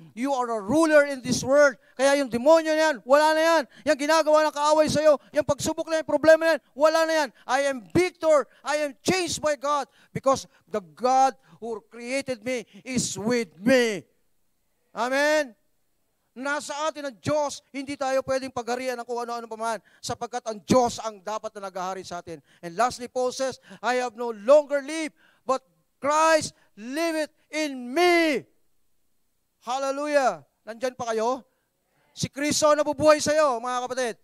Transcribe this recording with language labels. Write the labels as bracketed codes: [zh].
[en] You are a ruler in this world. [tl] Kaya yung demonyo na yan, wala na yan. Yung ginagawa ng kaaway sa'yo, yung pagsubok na yung problema na yan, wala na yan. [en] I am victor. I am changed by God because the God who created me is with me. Amen? [tl] Nasa atin ang Diyos, hindi tayo pwedeng pagharian ng kung ano-ano paman sapagkat ang Diyos ang dapat na naghahari sa atin. [en] And lastly, Paul says, I have no longer live, but Christ liveth in me. [tl] Hallelujah. Nandyan pa kayo? Si Kristo nabubuhay sa iyo, mga kapatid.